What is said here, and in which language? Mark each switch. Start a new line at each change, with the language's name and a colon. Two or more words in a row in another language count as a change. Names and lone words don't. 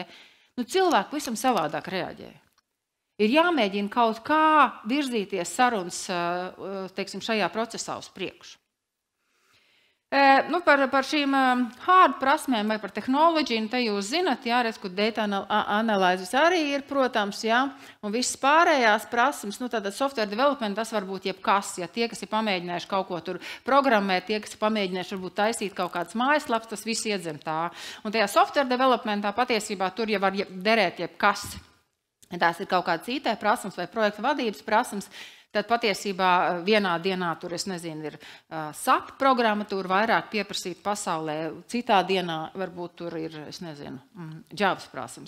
Latvian: Cilvēki visam savādāk reaģē. Ir jāmēģina kaut kā virzīties sarunas, teiksim, šajā procesā uz priekšu. Par šīm hard prasmēm vai par tehnoloģiju, te jūs zinat, jā, redz, kur
English: data analysis
Latvian: arī ir, protams, jā, un viss pārējās prasmes, tātad
English: software development,
Latvian: tas var būt jebkas, ja tie, kas ir pamēģinājuši kaut ko tur programmēt, tie, kas ir pamēģinājuši varbūt taisīt kaut kādas mājaslapas, tas viss iedzem tā. Un tajā
English: software developmentā
Latvian: patiesībā tur jau var derēt jebkas. Tās ir kaut kādas IT prasmes vai projekta vadības prasmes. Tad patiesībā vienā dienā tur, es nezinu, ir SAP programmatūra vairāk pieprasīt pasaulē, citā dienā varbūt tur ir, es nezinu, Javas prasmes.